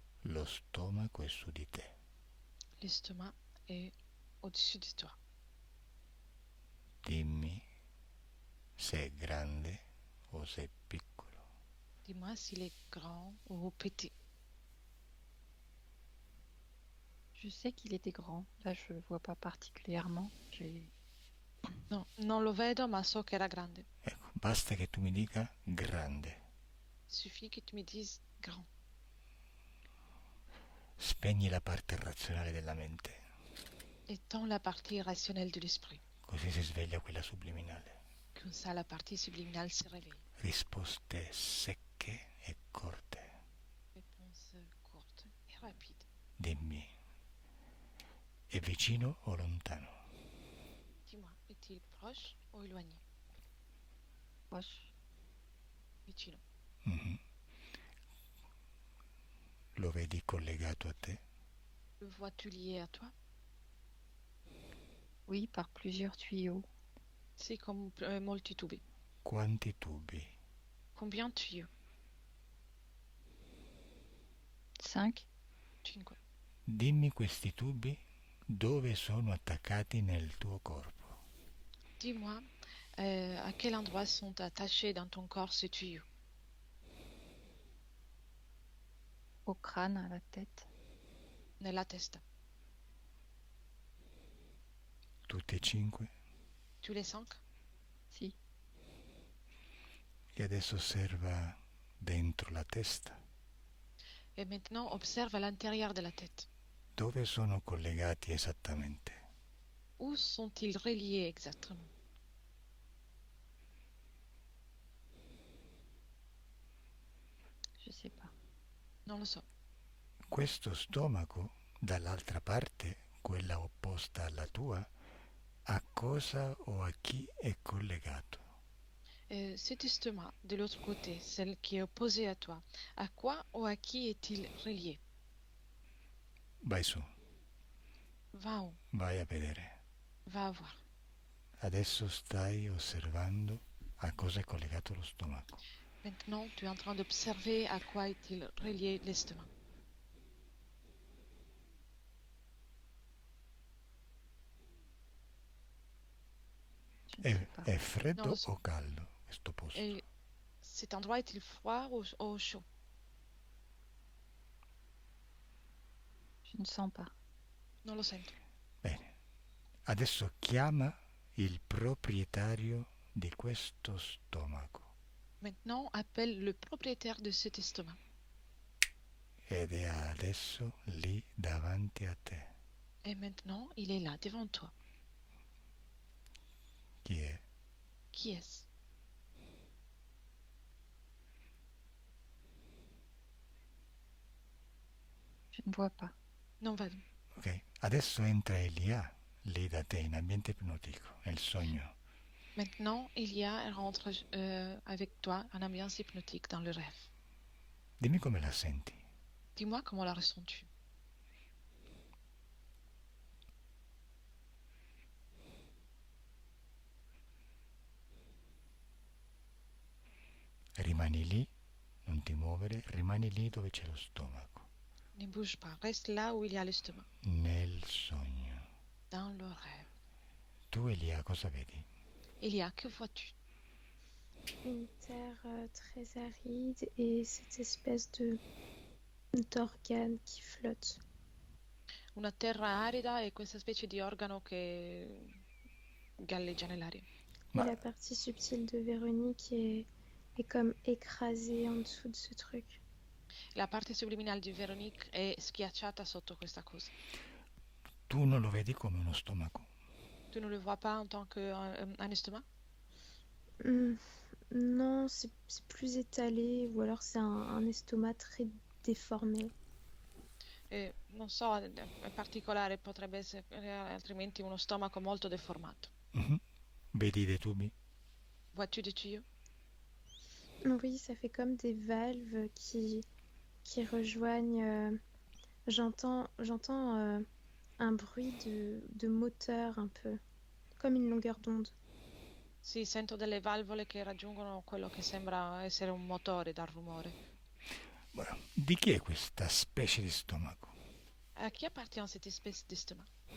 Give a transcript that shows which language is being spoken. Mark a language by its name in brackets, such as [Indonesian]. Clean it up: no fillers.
[Italian] lo stomaco è su di te. [French] L'estomac est au-dessus de toi. [Italian] Dimmi se è grande o se è piccolo. [French] Dis-moi s'il est grand ou petit. Je sais qu'il était grand. Là, je vois pas particulièrement. [Italian] No, non lo vedo, ma so che era grande. Ecco, basta che tu mi dica grande. [French] Il suffit que tu me dises grand. [Italian] Spegni la parte razionale della mente, [French] Étends la partie rationnelle de l'esprit. [Italian] così si sveglia quella subliminale. [French] Comme ça, la partie subliminale se réveille. [Italian] Risposte secche e corte. [French] Réponse courte et rapide. [Italian] Dimmi, è vicino o lontano? [French] Dis-moi, est-il proche ou éloigné? Proche. [Italian] Vicino. Mhm. Lo vedi collegato a te? [French] Le vois-tu lié à toi? Oui, par plusieurs tuyaux. C'est comme [Italian] molti tubi. Quanti tubi? [French] Combien de tuyaux? 5. [Italian] 5. Dimmi questi tubi dove sono attaccati nel tuo corpo. [French] Dis-moi, à quel endroit sont attachés dans ton corps ces tuyaux? Au crâne, à la tête. [Italian] Nella testa. Tutti e 5? [French] Tous les 5? [Italian] Si. E adesso osserva dentro la testa. [French] Et maintenant, observe à l'intérieur de la tête. [Italian] Dove sono collegati esattamente? [French] Où sont-ils reliés exactement? Je sais pas. [Italian] Non lo so. Questo stomaco, dall'altra parte, quella opposta alla tua, a cosa o a chi è collegato? [French] Cet estomac, de l'autre côté, celle qui est opposée à toi, à quoi ou à qui est-il relié? [Italian] Vai su, [French] Va où? [Italian] vai a vedere. [French] Va à voir. [Italian] Adesso stai osservando a cosa è collegato lo stomaco. [French] Maintenant, tu es en train d'observer à quoi est-il relié l'estomac. Je ne sais pas. [Italian] È freddo Non lo so. o caldo questo posto? [French] Et cet endroit est-il froid ou chaud? Je ne sens pas. [Italian] Non lo sento. Bene, adesso chiama il proprietario di questo stomaco [French] Maintenant, appelle le propriétaire de cet estomac. [Italian] ed è adesso lì davanti a te. [French] Et maintenant, il est là, devant toi. [Italian] Chi è? [French] Qui est-ce? Je ne vois pas. [Italian] Non, va. Ok, adesso entra Elia lì da te in ambiente ipnotico, nel sogno. [French] Maintenant, il rentre avec toi en ambiance hypnotique dans le rêve. [Italian] Dimmi come la senti. [French] Dis-moi comment la ressens-tu? [Italian] Rimani lì, non ti muovere, rimani lì dove c'è lo stomaco, [French] Ne bouge pas, reste là où il y a l'estomac, [Italian] nel sogno. [French] dans le rêve. [Italian] Tu Elia cosa vedi? [French] Que vois-tu? Une terre très aride et cette espèce d'organe qui flotte. [Italian] Una terra arida e questa specie di organo che galleggia nell'aria. Ma [French] Et la partie subtile de Véronique est comme écrasée en dessous de ce truc. [Italian] La parte subliminale di Véronique è schiacciata sotto questa cosa. tu non lo vedi come uno stomaco? [French] Tu ne le vois pas en tant qu'un estomac? Non, c'est plus étalé ou alors c'est un estomac très déformé. [Italian] Non so, è particolare, potrebbe essere altrimenti uno stomaco molto deformato. Mhm. Vedi dei tubi? [French] Vois-tu des tuyaux? Oui, ça fait comme des valves qui rejoignent. J'entends un bruit de moteur un peu, comme une longueur d'onde. [Italian] Sì, sento delle valvole che raggiungono quello che sembra essere un motore dal rumore. Bueno, di chi è questa specie di stomaco? [French] À qui appartient cette espèce d'estomac?